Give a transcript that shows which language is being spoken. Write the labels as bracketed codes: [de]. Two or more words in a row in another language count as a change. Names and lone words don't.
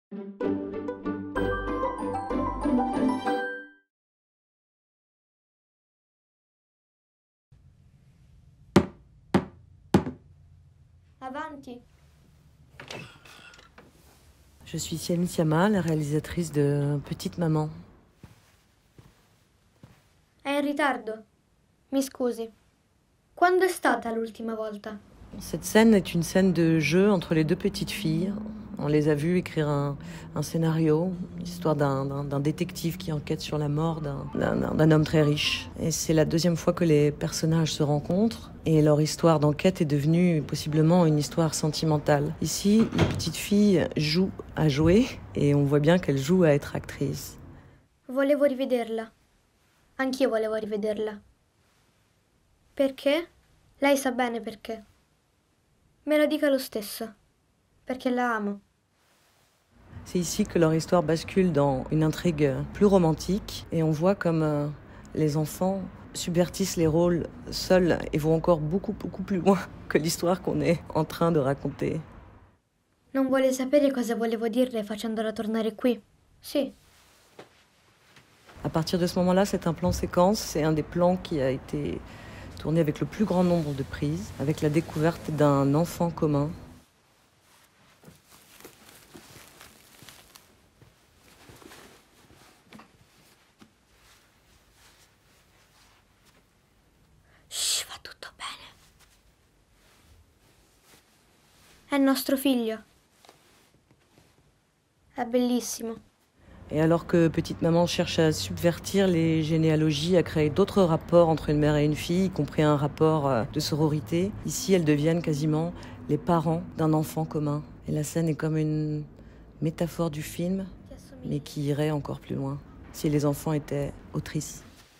[it] Avanti. [fr] Je suis Siami Siama, la réalisatrice de Petite Maman. [it] È in ritardo. Mi scusi. Quando è stata l'ultima volta? [fr] Cette scène est une scène de jeu entre les deux petites filles. On les a vues écrire un scénario, l'histoire d'un détective qui enquête sur la mort d'un homme très riche. Et c'est la deuxième fois que les personnages se rencontrent et leur histoire d'enquête est devenue possiblement une histoire sentimentale. Ici, les petites filles jouent à jouer et on voit bien qu'elles jouent à être actrices. [it] Volevo rivederla. Anch'io volevo rivederla. Perché? Lei sa bene perché. Me lo dica lo stesso. Perché la amo. [fr] C'est ici que leur histoire bascule dans une intrigue plus romantique et on voit comme les enfants subvertissent les rôles seuls et vont encore beaucoup plus loin que l'histoire qu'on est en train de raconter. [it] Non vuole sapere cosa volevo dirle facendola tornare qui? Sì. [fr] À partir de ce moment-là, c'est un plan séquence, c'est un des plans qui a été tourné avec le plus grand nombre de prises, avec la découverte d'un enfant commun. [it] Shh, va tutto bene. È nostro figlio. È bellissimo. [fr] Et alors que Petite Maman cherche à subvertir les généalogies, à créer d'autres rapports entre une mère et une fille, y compris un rapport de sororité, ici elles deviennent quasiment les parents d'un enfant commun. Et la scène est comme une métaphore du film, mais qui irait encore plus loin, si les enfants étaient autrices.